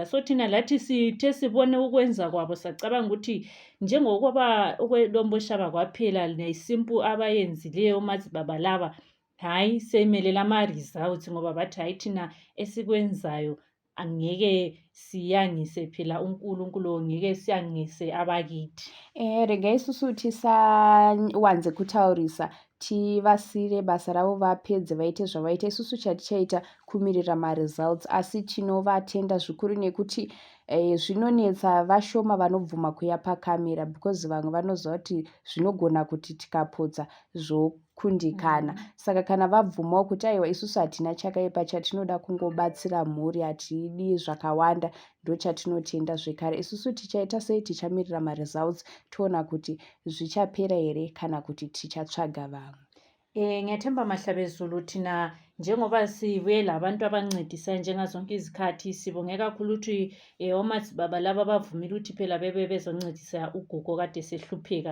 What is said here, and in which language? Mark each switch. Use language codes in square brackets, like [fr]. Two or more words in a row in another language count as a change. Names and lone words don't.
[nd] So thina lathi sithe sibone ukwenza kwabo sacabanga ukuthi njengokuba okwedombo shaba kwaphela nesimple abayenzileyo omadzibaba laba hayi semelela ama-results ngoba bathi hayi thina esikwenzayo angeke siyangise phela uNkulunkulu ngeke siyangise abakithi. [sn] Regai isusu tisawanze kutaurisa tivasire basa ravo vapedze vaite zvavaita. Isusu chatichaita kumirira ma-results asi tinovatenda zvikuru nekuti zvinonetsa vashoma vanobvuma kuya pakamera because vamwe vanoziva kuti zvinogona kuti tikapodza zvokundikana. Saka kana vabvumawo kuti aiwa isusu hatina chakaipa chatinoda kungobatsira mhuri hatidi zvakawanda ndochatinotenda zvekare. Isusu tichaita sei tichamirira ma-results toona kuti zvichapera here kana kuti tichatsvaga vamwe. [nd] Ngiyathemba mahlabezulu thina njengoba sibuyela abantu abancedisa njengazonke izikhathi sibonge kakhulu ukuthi omadzibaba laba bavumile ukuthi phela bebe bezoncedisa ugogo kade sehlupheka.